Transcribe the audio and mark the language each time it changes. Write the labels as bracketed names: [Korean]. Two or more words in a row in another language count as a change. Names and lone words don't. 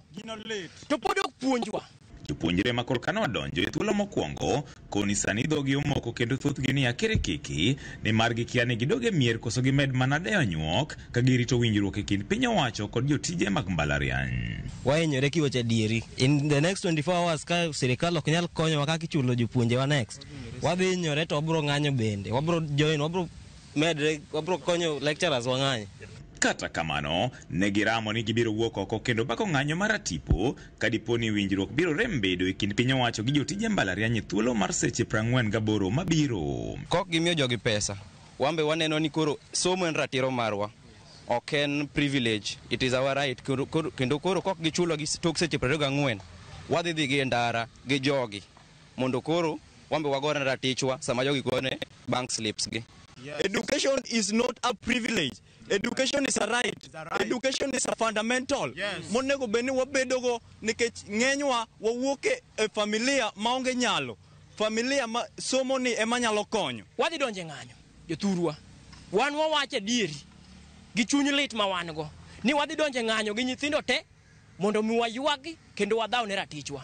[Luo (Kenya and Tanzania)] To pod ok puonjwa. Jopuonjre ma korka nodonjo e thuolo mokwongo koni sani dhogi omoko kendo thothgi ni akere kiki ni margi kia ni gidoge mier koso gimed mana deyo nyuok ka girito winjruok e kind piny owacho kod jotije mag mbalariany. Wahinyore kiwacho adieri. [English] In the next 24 hours [Luo (Kenya and Tanzania)] ka sirikal ok nyal konyowa kaka ichulo jopuonjewa next. Wadhi hinyore to wabiro ng'anyo bende. Wabiro join, wabiro medre, wabiro konyo lecturers wang'anyo. Kata kamano, ne giramo ni gibiro wuok oko kendo bako ng'anyo mar tipo ka dipo ni winjruok biro rem bedo e kind piny owacho gi jotije mbalariany e thuolo mar seche 48 mabiro. Kok gimiyo jogi pesa. Wambe waneno ni koro somo en ratiro marwa. Ok en [English] privilege. It is our right. [Luo (Kenya and Tanzania)] Kendo koro kok gichulo gi tok seche 24 wadhi dhi gi ndara gi jogi. Mondo koro wambe wagore ratichwa sama jogi gone [English] bank slips [Luo (Kenya and Tanzania)] gi. [English] Education is not a privilege. Education is a right. Education is a fundamental. [Luo (Kenya and Tanzania)] Monego beni wabedogo nikech ng'enywa wawuoke e familia maonge nyalo. Familia ma somo ni ema nyalo konyo. Wadhi donje ng'anyo jothurwa. Wan wawache dieri gi chuny lit ma wan go. Ni wadhi donje ng'anyo gi nyithindo te mondo mi waywagi kendo wadhaw ne ratichwa.